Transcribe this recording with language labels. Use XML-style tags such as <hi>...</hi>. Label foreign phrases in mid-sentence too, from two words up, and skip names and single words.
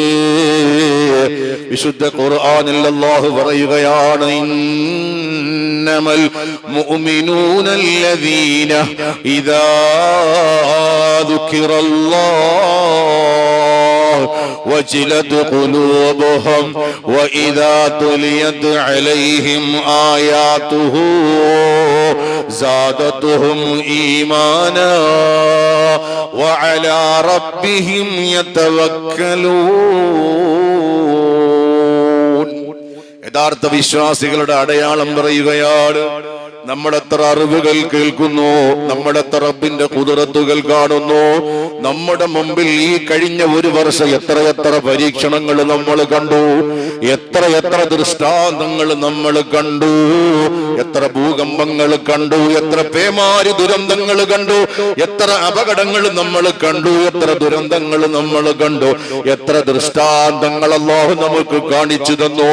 <ml>വിശുദ്ധ ഖുർആനിൽ അല്ലാഹു പറയുകയാണ്,</ml> <ar>إنما المؤمنون الذين إذا ذكر الله وجلت قلوبهم وإذا تليت عليهم آياته زادتهم إيمانا وعلى ربهم يتوكلون.</ar> <ml>യഥാർത്ഥ വിശ്വാസികളുടെ അടയാളം പറയുകയാണ്. നമ്മളെത്ര അറിവുകൾ കേൾക്കുന്നു, നമ്മളെത്ര റബ്ബിന്റെ ഖുദ്റത്തുകൾ കാണുന്നു. നമ്മുടെ മുമ്പിൽ ഈ കഴിഞ്ഞ ഒരു വർഷം എത്രയെത്ര പരീക്ഷണങ്ങൾ നമ്മൾ കണ്ടു, എത്രയെത്ര ദൃഷ്ടാന്തങ്ങൾ നമ്മൾ കണ്ടു, എത്ര ഭൂകമ്പങ്ങൾ കണ്ടു, എത്ര പേമാരി ദുരന്തങ്ങൾ കണ്ടു, എത്ര അപകടങ്ങൾ നമ്മൾ കണ്ടു, എത്ര ദുരന്തങ്ങൾ നമ്മൾ കണ്ടു, എത്ര ദൃഷ്ടാന്തങ്ങൾ അല്ലാഹു നമുക്ക് കാണിച്ചു തന്നു.</ml>